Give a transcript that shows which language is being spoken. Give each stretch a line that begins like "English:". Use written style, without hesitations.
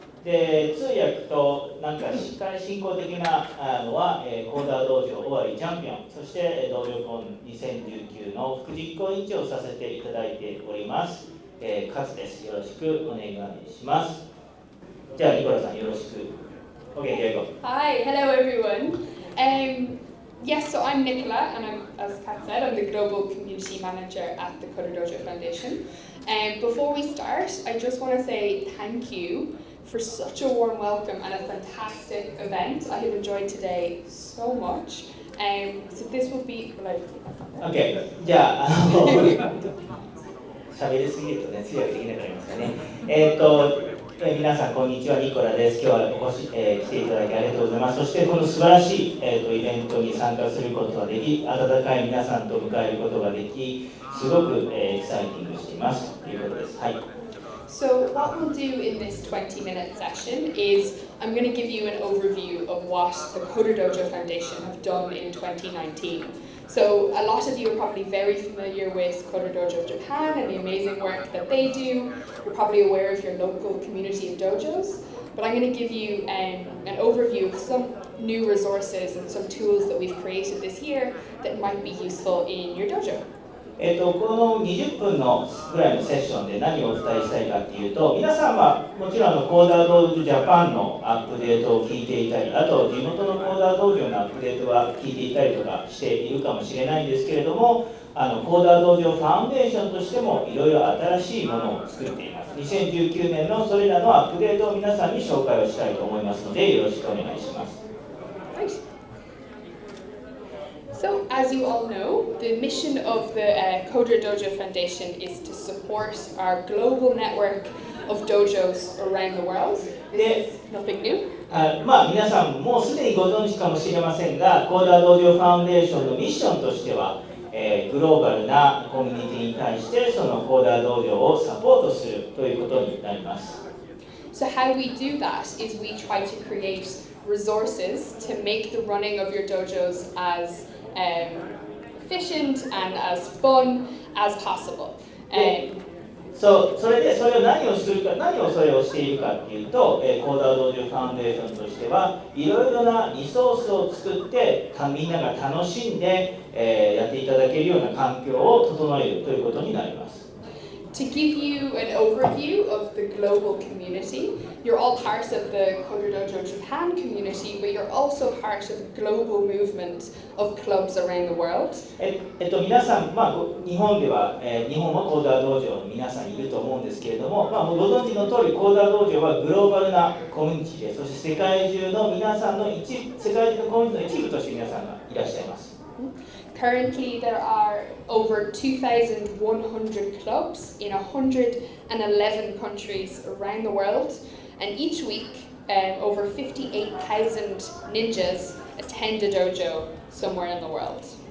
Japanese: で、通訳となんか司会進行的なのは、CoderDojo 尾張チャンピオン、そして DojoCon 2019の副実行委員長をさせていただいております、勝です。よろしくお願いします。じゃあニコラさんよろしく。
English: OK, here you go. Hi, hello everyone. Yes, so I'm Nicola, and as Katz said, I'm the Global Community Manager at the CoderDojo Foundation. Before we start, I just want to say thank you for such a warm welcome and a fantastic event. I have enjoyed today so much. So this will be...
Japanese: OK, じゃあ、喋りすぎるとね、通訳できなくなりますかね。皆さんこんにちは、ニコラです。今日は来ていただきありがとうございます。そしてこの素晴らしい、イベントに参加することができ、温かい皆さんと迎えることができ、すごく、エキサイティングしていますということです。はい。
English: So what we'll do in this 20-minute session is I'm going to give you an overview of what the CoderDojo Foundation have done in 2019. So a lot of you are probably very familiar with CoderDojo Japan and the amazing work that they do. You're probably aware of your local community of dojos. But I'm going to give you an overview of some new resources and some tools that we've created this year that might be useful in your dojo.
Japanese: この20分のぐらいのセッションで何をお伝えしたいかというと、皆さんはもちろんCoderDojo Japan のアップデートを聞いていたり、あと地元のCoderDojoのアップデートは聞いていたりとかしているかもしれないんですけれども、CoderDojo Foundation としてもいろいろ新しいものを作っています。 2019年のそれらのアップデートを皆さんに紹介をしたいと思いますので、よろしくお願いします。
English: So, as you all know, the mission of the CoderDojo Foundation is to support our global network of dojos around the world. This is nothing new.
Japanese: 皆さんもうすでにご存知かもしれませんが、CoderDojo Foundation のミッションとしては、グローバルなコミュニティに対してそのCoderDojoをサポートするということになります。
English: So how we do that is we try to create resources to make the running of your dojos as efficient and as fun as possible.
Japanese: それでそれを何をするか、何をそれをしているかっていうと、CoderDojo Foundationとしてはいろいろなリソースを作ってみんなが楽しんで、やっていただけるような環境を整えるということになります。
English: To give you an overview of the global community, you're all part of the CoderDojo Japan community, but you're also part of the global movement of clubs around the world.
Japanese: 皆さん、日本では、日本もCoderDojoの皆さんいると思うんですけれども、ご存知の通りCoderDojoはグローバルなコミュニティで、そして世界中の皆さんの世界中のコミュニティの一部として皆さんがいらっしゃいます。
English: Currently, there are over 2,100 clubs in 111 countries around the world, and each week, over 58,000 ninjas attend a dojo somewhere in the world.